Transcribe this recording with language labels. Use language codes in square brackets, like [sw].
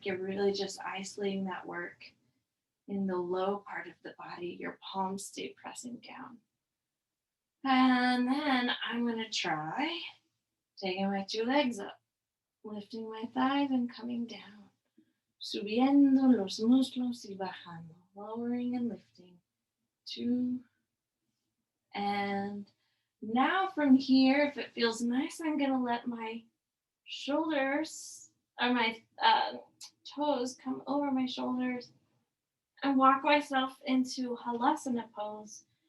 [en] You're really just isolating that work in the low part of the body. Your palms stay pressing down. And then I'm going to try taking my two legs up, lifting my thighs and coming down. [es] Subiendo los muslos y bajando. [en] Lowering and lifting. 2. And now from here, if it feels nice, I'm going to let my shoulders or my toes come over my shoulders and walk myself into halasana pose.